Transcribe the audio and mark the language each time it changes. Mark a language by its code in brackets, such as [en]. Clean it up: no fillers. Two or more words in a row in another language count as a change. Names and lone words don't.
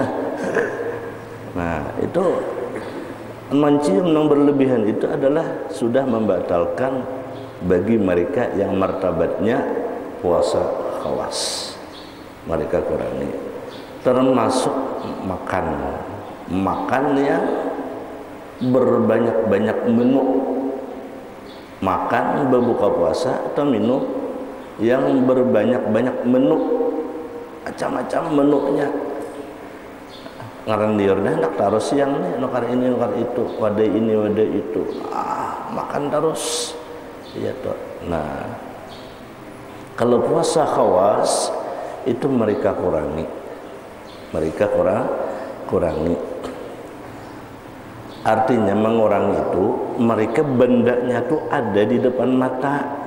[id] Nah, itu mencium yang berlebihan itu adalah sudah membatalkan bagi mereka yang martabatnya puasa khawas. Mereka kurangi, termasuk makan yang berbanyak-banyak menu. Makan berbuka puasa atau minum yang berbanyak-banyak menu, macam-macam menunya. [bjn] Ngaran liurnya nak taruh siang nih, nukar ini nukar itu, wadah ini wadah itu. [id] Makan terus. Iya toh. Nah, kalau puasa khawas itu mereka kurangi. Artinya mengurangi itu mereka bendanya tuh ada di depan mata.